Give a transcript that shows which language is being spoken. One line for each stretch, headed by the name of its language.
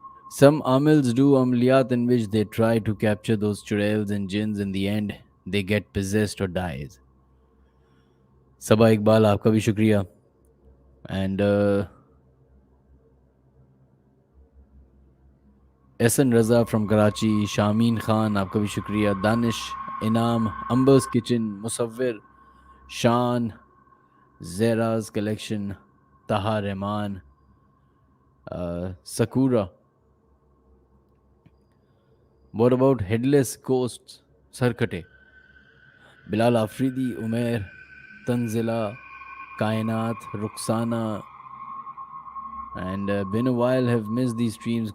English: Some Amils do عملیات in which they try to capture those churels and jinns. In the end they get possessed or dies.
Urdu: صبا اقبال، آپ کا بھی شکریہ. And Ahsan Raza from Karachi, شامین Khan, آپ کا بھی شکریہ. دانش، انعام، امبرز کچن، مصور، شان، زیراز collection, طہا Rahman, سکورا.
English: What about headless ghost سرکٹے، Bilal Afridi, Umair, Tanzila, Kainat, Rukhsana. And been a while, have missed these streams.